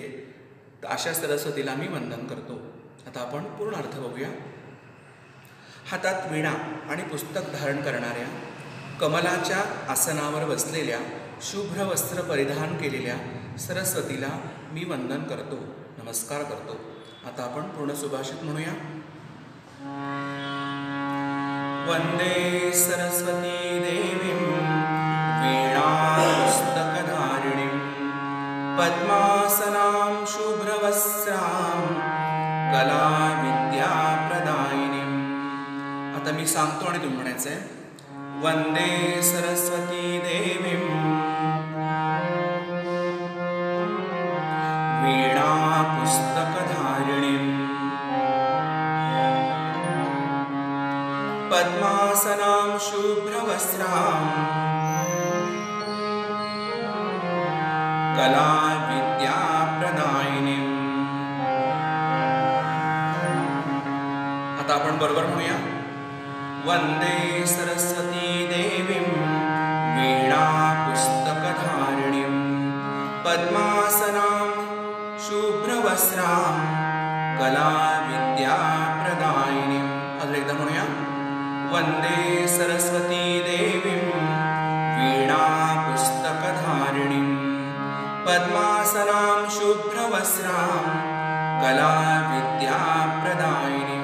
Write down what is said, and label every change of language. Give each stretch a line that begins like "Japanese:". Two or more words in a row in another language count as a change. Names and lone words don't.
Marathi: तर अशा सरस्वतीला मी वंदन करतो. आता आपण पूर्ण अर्थ बघूया. हातात वीणा आणि पुस्तक धारण करणाऱ्या, कमलाच्या आसनावर बसलेल्या, शुभ्र वस्त्र परिधान केलेल्या सरस्वतीला मी वंदन करतो, नमस्कार करतो. आता आपण पूर्ण सुभाषित म्हणूया.
Sanskrit: वंदे सरस्वती देवीं वीणा पुस्तकधारिणीं पद्मासनां शुभ्रवस्त्रां कला विद्या प्रदायिनीं.
Marathi: आता मी सांगतो आणि तुम्ही म्हणायचं आहे.
Sanskrit: वंदे सरस्वती देवीं वीणा पुस्तकधारिणीं पद्मासनां शुभ्रवस्त्रां कला विद्या प्रदायिनीं.
Marathi: आता आपण बरोबर म्हणूया.
Sanskrit: वंदे सरस्वती देवीं वीणा पुस्तकधारिणीं पद्मासनां शुभ्रवस्त्रां कला विद्या प्रदायिनीं.
Marathi: अजून एकदा म्हणूया.
Sanskrit: वंदे सरस्वती देवीं वीणा पुस्तकधारिणीं पद्मासनां शुभ्रवस्त्रां कला विद्या प्रदायिनीं.